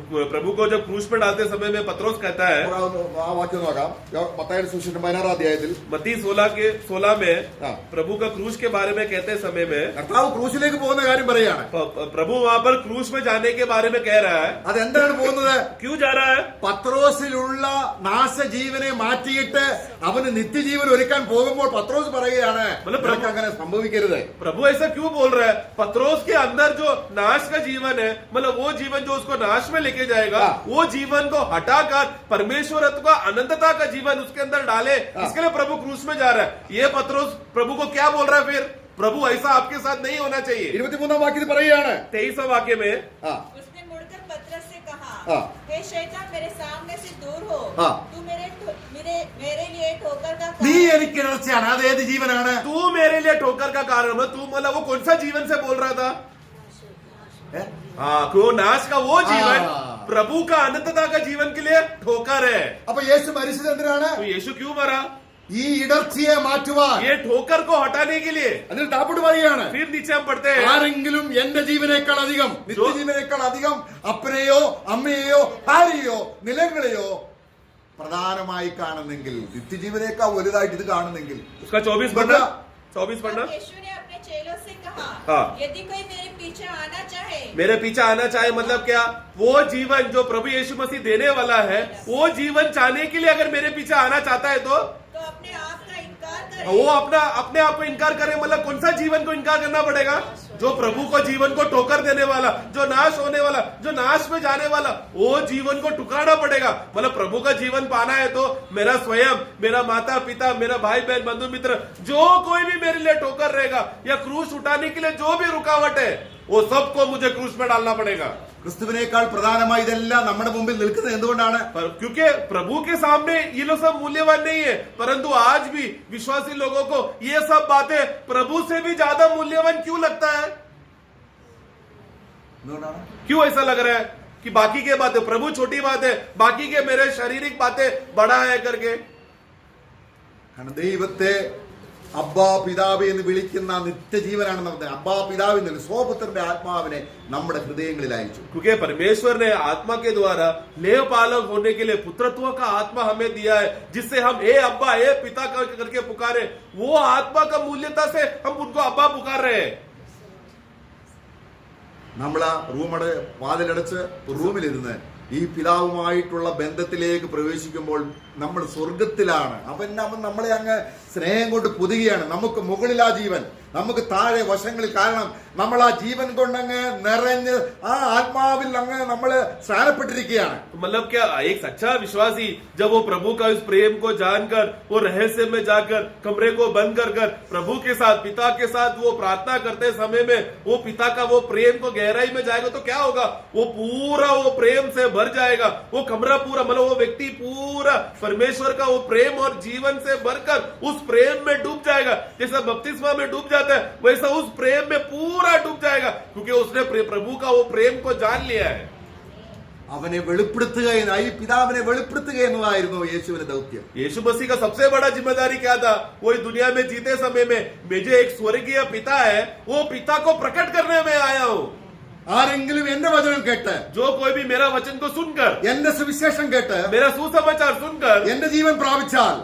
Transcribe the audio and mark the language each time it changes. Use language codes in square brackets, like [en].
[hi] प्रभु को जब क्रूस पर डालते समय में पत्रोस कहता है, [ml] ആ വാക്യം നോക്കാം, മത്തായിയുടെ സുവിശേഷം 16 അധ്യായത്തിൽ [hi] मत्ती 16 में प्रभु का क्रूस के बारे में कहते समय में [ml] കർത്താവ് ക്രൂശിലേക്ക് പോകുന്ന കാര്യം പറയാണ്. [hi] प्रभु वहाँ पर क्रूस में जाने के बारे में कह रहा है. [ml] അതെന്താണ് പോകുന്നത്? [hi] क्यों जा रहा है? [ml] പത്രോസിലുള്ള നാശജീവനെ മാറ്റിയിട്ട് അവന് നിത്യജീവൻ ഒരുക്കാൻ പോകുമ്പോൾ പത്രോസ് പറയുകയാണ്, നിനക്ക് അങ്ങനെ സംഭവിക്കരുത്. [hi] प्रभु ऐसा क्यों बोल रहा है? पत्रोस के अंदर जो नाश का जीवन है, मतलब वो जीवन जो उसको नाश में लेके जाएगा, वो जीवन को हटाकर परमेश्वरत्व का अनंतता का जीवन उसके अंदर डाले, इसके लिए प्रभु क्रूस में जा रहा है। ये पत्रोस प्रभु को क्या बोल रहा है फिर? प्रभु ऐसा आपके साथ नहीं होना चाहिए। [ml] 23 വാക്യത്തിൽ പറയുകയാണ് [hi] 23 वाक्य में उसने मुड़कर पतरस से कहा, हे शैतान, मेरे सामने से दूर हो, तू मेरे लिए ठोकर का [ml] നീ [hi] कारण [ml] എനിക്ക് ഇടർച്ചയാണ്. അത് ഏത് ജീവനാണ്? [hi] तू मेरे लिए ठोकर का कारण है। तू मतलब वो कौन सा जीवन से बोल रहा था? हाँ, वो नाश का वो जीवन प्रभु का अनंतता का जीवन के लिए ठोकर है। [ml] അപ്പൊ യേശു മരിച്ചത് എന്തിനാണ്? [hi] तो यीशु क्यों मरा? [ml] ഈ ഇടർച്ചയെ മാറ്റുവാൻ. [hi] ये ठोकर को हटाने के लिए। [ml] അതിൽ താപ്പോട്ട് പറയുകയാണ്, [hi] फिर नीचे हम पढ़ते हैं, [ml] ആരെങ്കിലും എന്റെ ജീവനേക്കാൾ അധികം, നിത്യജീവനേക്കാൾ അധികം അപ്പനെയോ അമ്മയെയോ ഭാര്യയോ നിലങ്ങളെയോ പ്രധാനമായി കാണുന്നെങ്കിൽ, നിത്യജീവനേക്കാൾ വലുതായിട്ട് ഇത് കാണുന്നെങ്കിൽ, [hi] उसका 24 पढ़ना। 24 पढ़ना। यीशु ने अपने चेलों से कहा, हाँ। यदि कोई मेरे पीछे आना चाहे, मेरे पीछे आना चाहे मतलब क्या? वो जीवन जो प्रभु यीशु मसीह देने वाला है, वो जीवन चाहने के लिए अगर मेरे पीछे आना चाहता है तो अपने आप का इनकार करे। वो अपने आप को इनकार करे। मतलब कौन सा जीवन को इनकार करना पड़ेगा? जो प्रभु को जीवन को ठोकर देने वाला, जो नाश होने वाला, जो नाश में जाने वाला, वो जीवन को ठुकराना पड़ेगा। मतलब प्रभु का जीवन पाना है तो मेरा स्वयं, मेरा माता पिता, मेरा भाई बहन, बंधु मित्र, जो कोई भी मेरे लिए ठोकर रहेगा या क्रूस उठाने के लिए जो भी रुकावट है, वो सबको मुझे क्रूस में डालना पड़ेगा। [ml] ക്രിസ്തുവിനേക്കാൾ പ്രധാനമായി ഇതെല്ലാം നമ്മുടെ മുമ്പിൽ നിൽക്കുന്നത് എന്തുകൊണ്ടാണ്? [hi] क्योंकि प्रभु के सामने ये लोग सब मूल्यवान नहीं है, परंतु आज भी विश्वासी लोगों को ये सब बातें प्रभु से भी ज्यादा मूल्यवान क्यों लगता है? [ml] എന്തുകൊണ്ടാണ്? [hi] क्यों ऐसा लग रहा है कि बाकी के बातें प्रभु छोटी बात है, बाकी के मेरे शारीरिक बातें बड़ा है करके? [ml] കാരണം ദൈവത്തെ അബ്ബാ പിതാവ് എന്ന് വിളിക്കുന്ന നിത്യജീവനാണ് നമുക്ക്. അബ്ബാ പിതാവ് എന്നല്ല, സ്വപുത്രന്റെ ആത്മാവിനെ നമ്മുടെ ഹൃദയങ്ങളിൽ അയച്ചു. [hi] क्योंकि परमेश्वर ने आत्मा के द्वारा लेव पालक होने के लिए पुत्रत्व का आत्मा हमें दिया है, जिससे हम ए अब्बा ए पिता करके पुकारे। वो आत्मा का मूल्यता से हम उनको अब्बा पुकार रहे हैं। [ml] നമ്മളാ റൂമടെ വാതിലടച്ച് റൂമിലിരുന്ന് ഈ പിതാവുമായിട്ടുള്ള ബന്ധത്തിലേക്ക് പ്രവേശിക്കുമ്പോൾ നമ്മൾ സ്വർഗത്തിലാണ്. അവൻ നമ്മളെ അങ്ങ് സ്നേഹം കൊണ്ട് പൊതുകയാണ്. നമുക്ക് മുകളിൽ ആ ജീവൻ, നമുക്ക് താഴെ വശങ്ങളിൽ. കാരണം നമ്മൾ ആ ജീവൻ കൊണ്ടങ്ങ് നിറഞ്ഞ് ആ ആത്മാവിൽ അങ്ങ് നമ്മള് സ്ഥാനപ്പെട്ടിരിക്കുകയാണ്. [hi] मतलब क्या, एक सच्चा विश्वासी जब वो प्रभु का इस प्रेम को जानकर वो रहस्य में जाकर कमरे को बंद कर प्रभु के साथ, पिता के साथ वो प्रार्थना करते समय में वो पिता का वो प्रेम को गहराई में जाएगा तो क्या होगा? वो पूरा वो प्रेम से भर जाएगा। वो कमरा पूरा, मतलब वो व्यक्ति पूरा परमेश्वर का वो प्रेम और जीवन से भरकर उस प्रेम में डूब जाएगा। जैसा बपतिस्मा में डूब जाता है, वैसा उस प्रेम में पूरा डूब जाएगा, क्योंकि उसने प्रभु का वो प्रेम को जान लिया है। [ml] അവനെ വെളിപ്പെടുത്തുക ഈ പിതാവിനെ വെളിപ്പെടുത്തുക എന്നതായിരുന്നു യേശുവിന്റെ ദൗത്യം. [hi] यीशु मसीह का सबसे बड़ा जिम्मेदारी क्या था? वो इस दुनिया में जीते समय में मैं जो एक स्वर्गीय पिता है, वो पिता को प्रकट करने में आया हूँ। [ml] ആരെങ്കിലും എന്റെ വചനം കേട്ട്, [hi] जो कोई भी मेरा वचन को सुनकर, [ml] എന്റെ സുവിശേഷം കേട്ട്, [hi] मेरा सुसमाचार सुनकर [ml] എന്റെ ജീവൻ പ്രാപിച്ചാൽ,